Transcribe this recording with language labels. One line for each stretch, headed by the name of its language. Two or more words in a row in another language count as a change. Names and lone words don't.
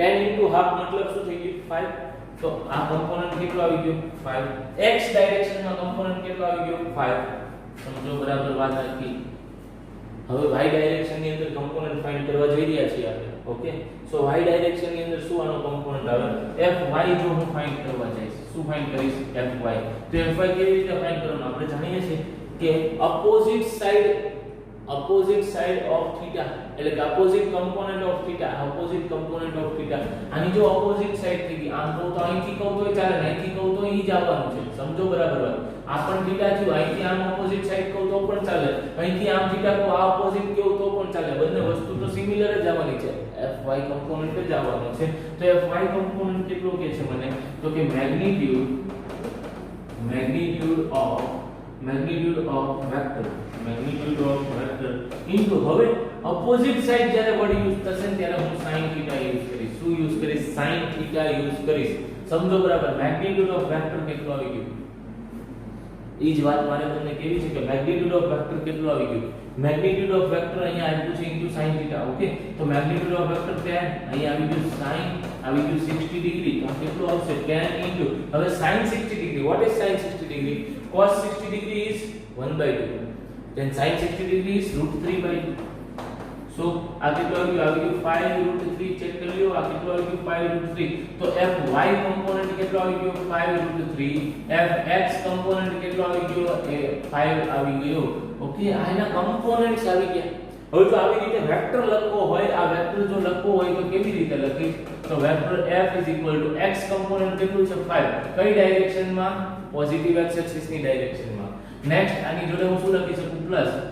Gujarati: 10
English: into half
Gujarati: મતલબ શું થઈ ગયું 5 તો આ કમ્પોનન્ટ કેટલો આવી ગયો 5 x ડાયરેક્શનમાં કમ્પોનન્ટ કેટલો આવી ગયો 5 સમજો બરાબર વાત આખી હવે y ડાયરેક્શન ની અંદર કમ્પોનન્ટ ફાઇન્ડ કરવા જઈ રહ્યા છીએ આપણે
English: okay so
Gujarati: y ડાયરેક્શન ની અંદર શું આનો કમ્પોનન્ટ આવે fy જો હું ફાઇન્ડ કરવા જઈશ શું ફાઇન્ડ કરીશ fy તો fy કેવી રીતે ફાઇન્ડ કરવાનું આપણે જાણીએ છીએ કે opposite
English: side of theta
Gujarati: એટલે કે
English: opposite component of theta
Gujarati: આની જો
English: opposite side
Gujarati: થઈ ગઈ આમ તો અહીંથી કહું તો ચાલે અહીંથી કહું તો ઈ જ આવવાનું છે સમજો બરાબર વાત આ પણ theta થયું અહીંથી આમ
English: opposite side
Gujarati: કહું તો પણ ચાલે અહીંથી આમ theta કહું આ opposite કહું તો પણ ચાલે બંને વસ્તુ તો સિમિલર જ આવવાની છે fy component જ આવવાનો છે તો fy component કેટલો કે છે મને તો કે
English: magnitude of vector into
Gujarati: હવે
English: opposite side
Gujarati: જ્યારે વર્ડ યુઝ થશે ત્યારે હું sin θ યુઝ કરીશ શું યુઝ કરીશ sin θ યુઝ કરીશ સમજો બરાબર
English: magnitude of vector
Gujarati: કેટલું આવી ગયું ઈ જ વાત મારે તમને કેવી છે કે
English: magnitude of
Gujarati: વેક્ટર કેટલું આવી ગયું
English: magnitude of vector
Gujarati: અહીંયા આપ્યું છે ઇન્ટુ sin θ ઓકે તો
English: magnitude of vector
Gujarati: tan અહીંયા આવી ગયું sin આવી ગયું 60 ડિગ્રી તો કેટલું આવશે tan
English: ઇન્ટુ હવે sin 60 ડિગ્રી what is sin 60 degree cos 60 degree is 1/2 then sin 60 degree is √3/2 so
Gujarati: આ કેટલું આવી ગયું 5√3 ચેક કરી લ્યો આ કેટલું આવી ગયું 5√3 તો fy કોમ્પોનન્ટ કેટલો આવી ગયો 5√3 fx કોમ્પોનન્ટ કેટલો આવી ગયો એ 5 આવી ગયો ઓકે આ એના કોમ્પોનન્ટ્સ આવી ગયા હવે જો આવી રીતે વેક્ટર લખવો હોય આ વેક્ટર જો લખવો હોય તો કેવી રીતે લખીશ તો વેક્ટર f x કોમ્પોનન્ટ કેટલું છે 5 કઈ ડાયરેક્શનમાં
English: positive x axis
Gujarati: ની ડાયરેક્શનમાં નેક્સ્ટ આની જોડે હું શું લખી શકું પ્લસ